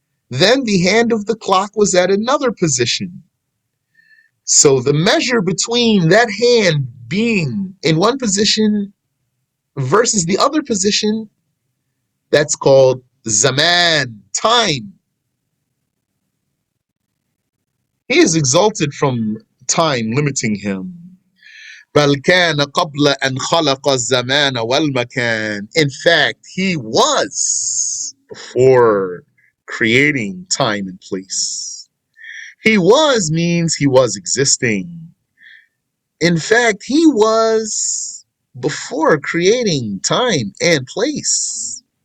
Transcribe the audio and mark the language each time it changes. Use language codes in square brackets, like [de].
[en] Then the hand of the clock was at another position. So the measure between that hand being in one position versus the other position, that's called zaman, time. He is exalted from time limiting him. [ar] بل كان قبل أن خلق الزمان والمكان. [en] In fact, he was before creating time and place. He was means he was existing. In fact, he was before creating time and place.